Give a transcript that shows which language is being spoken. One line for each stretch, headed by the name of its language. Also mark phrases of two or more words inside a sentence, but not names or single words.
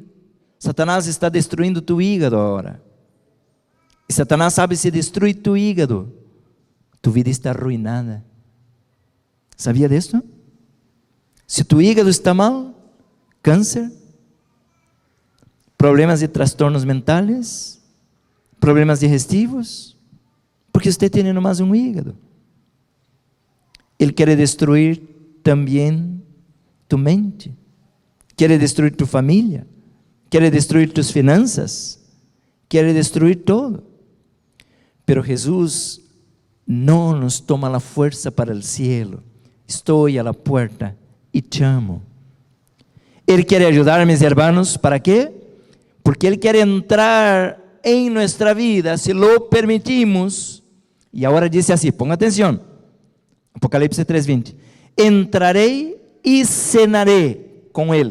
Portuguese: Satanás está destruindo tu hígado agora. E Satanás sabe, se destrui tu hígado, tu vida está arruinada. Sabia disso? Se tu hígado está mal, câncer, problemas de transtornos mentais, problemas digestivos, porque você tem nomás um hígado. Ele quer destruir também tu mente, quer destruir tu família, quer destruir tus finanças, quer destruir todo. Pero Jesus não nos toma a força para o cielo. Estou à
Spanish: la puerta
Portuguese: e te amo. Ele quer ajudar, meus irmãos, ¿para quê? Porque Ele quer entrar em nossa vida,
Spanish: se lo permitimos.
Portuguese: E agora diz assim, ponga atenção, Apocalipse 3:20, entrarei e cenarei com Ele.